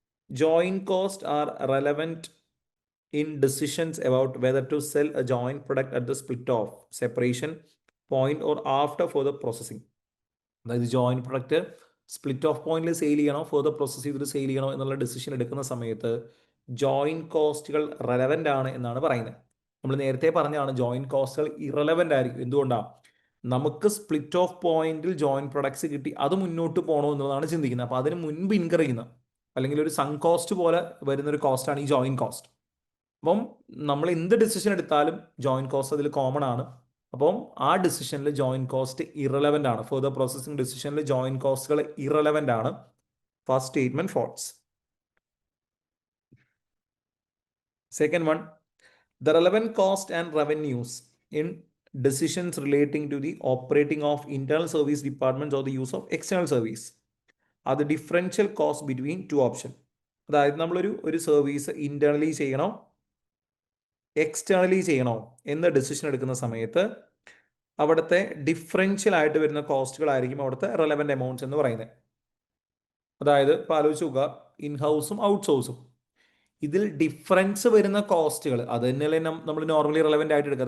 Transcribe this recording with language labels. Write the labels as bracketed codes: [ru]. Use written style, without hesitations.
[en] Joint costs are relevant in decisions about whether to sell a joint product at the split off, separation point or after further processing. [ml] അതായത് joint product split of പോയിന്റിൽ sale ചെയ്യണോ further process ചെയ്തിട്ട് sale ചെയ്യണോ എന്നുള്ള decision എടുക്കുന്ന സമയത്ത് joint കോസ്റ്റുകൾ relevant ആണ് എന്നാണ് പറയുന്നത്. നമ്മൾ നേരത്തെ പറഞ്ഞാണ് ജോയിന്റ് കോസ്റ്റുകൾ ഇറലവൻ്റ് ആയിരിക്കും. എന്തുകൊണ്ടാണ്? നമുക്ക് സ്പ്ലിറ്റ് ഓഫ് പോയിന്റിൽ ജോയിന്റ് പ്രൊഡക്ട്സ് കിട്ടി, അത് മുന്നോട്ട് പോകണോ എന്നുള്ളതാണ് ചിന്തിക്കുന്നത്. അപ്പോൾ അതിന് മുൻപ് ഇൻകർ ചെയ്യുന്ന അല്ലെങ്കിൽ ഒരു സൺ കോസ്റ്റ് പോലെ വരുന്ന ഒരു കോസ്റ്റാണ് ഈ ജോയിന്റ് കോസ്റ്റ്. അപ്പം നമ്മൾ എന്ത് ഡിസിഷൻ എടുത്താലും ജോയിന്റ് കോസ്റ്റ് അതിൽ കോമൺ ആണ്. അപ്പം ആ ഡിസിഷനിൽ ജോയിന്റ് കോസ്റ്റ് ഇറലവൻ്റ് ആണ്. ഫർദർ പ്രോസസ്സിംഗ് ഡിസിഷനിൽ ജോയിന്റ് കോസ്റ്റുകൾ ഇറലവൻ്റ് ആണ്. First statement false. [en] Second one, the relevant cost and revenues in decisions relating to the operating of internal service departments or the use of external service are the differential cost between two options. [ml] അതായത് നമ്മളൊരു service internally ചെയ്യണോ externally ചെയ്യണോ എന്ന decision എടുക്കുന്ന സമയത്ത് അവിടുത്തെ differential ആയിട്ട് വരുന്ന കോസ്റ്റുകളായിരിക്കും അവിടുത്തെ റെലവൻ്റ് എമൗണ്ട്സ് എന്ന് പറയുന്നത്. അതായത് ഇപ്പോൾ ആലോചിച്ച് നോക്കുക, ഇൻ ഹൗസും ഔട്ട് സോഴ്സും, ഇതിൽ ഡിഫറൻസ് വരുന്ന കോസ്റ്റുകൾ അത് തന്നെയല്ലേ നമ്മൾ നോർമലി റിലവൻ്റ് ആയിട്ട് എടുക്കുക.